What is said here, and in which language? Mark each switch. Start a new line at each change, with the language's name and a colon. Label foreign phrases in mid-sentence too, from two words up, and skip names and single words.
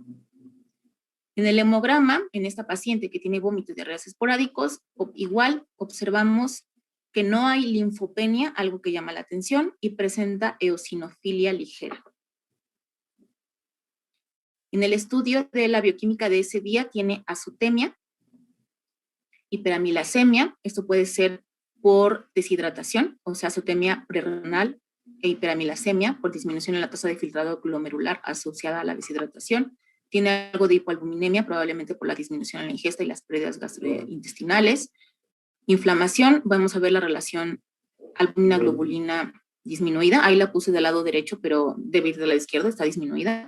Spanish: En el hemograma, en esta paciente que tiene vómitos y diarreas esporádicos, igual observamos que no hay linfopenia, algo que llama la atención, y presenta eosinofilia ligera. En el estudio de la bioquímica de ese día tiene azotemia, hiperamilasemia, esto puede ser por deshidratación, o sea, azotemia prerrenal, e hiperamilasemia por disminución en la tasa de filtrado glomerular asociada a la deshidratación. Tiene algo de hipoalbuminemia, probablemente por la disminución en la ingesta y las pérdidas gastrointestinales. Inflamación, vamos a ver la relación albúmina-globulina disminuida. Ahí la puse del lado derecho, pero debe ir de la izquierda, está disminuida.